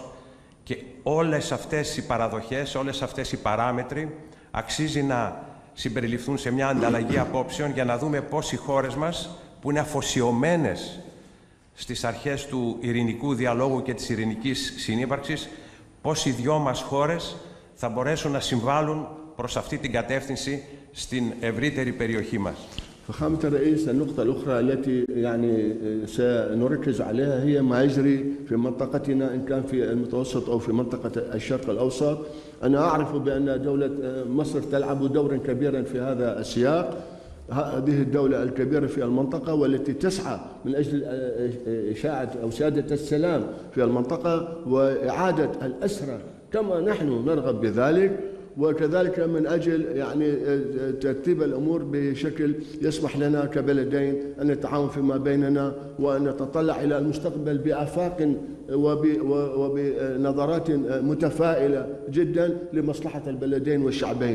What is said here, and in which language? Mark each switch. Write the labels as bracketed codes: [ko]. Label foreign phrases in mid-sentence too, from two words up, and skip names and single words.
[el] Και όλες αυτές οι παραδοχές, όλες αυτές οι παράμετροι αξίζει να συμπεριληφθούν σε μια ανταλλαγή απόψεων για να δούμε πώς οι χώρες μας, που είναι αφοσιωμένες στις αρχές του ειρηνικού διαλόγου και της ειρηνικής συνύπαρξης, πώς οι δυο μας χώρες θα μπορέσουν να συμβάλλουν προς αυτή την κατεύθυνση στην ευρύτερη περιοχή μας. [ar] فخامة الرئيس، النقطة الأخرى التي يعني سنركز عليها هي ما يجري في منطقتنا إن كان في المتوسط أو في منطقة الشرق الأوسط. أنا أعرف بأن دولة مصر تلعب دورا كبيرا في هذا السياق. هذه الدولة الكبيرة في المنطقة والتي تسعى من أجل إشاعة أو سيادة السلام في المنطقة وإعادة الأسرى كما نحن نرغب بذلك، وكذلك من أجل يعني ترتيب الأمور بشكل يسمح لنا كبلدين أن نتعاون فيما بيننا وأن نتطلع إلى المستقبل بآفاق وبنظرات متفائلة جدا لمصلحة البلدين والشعبين.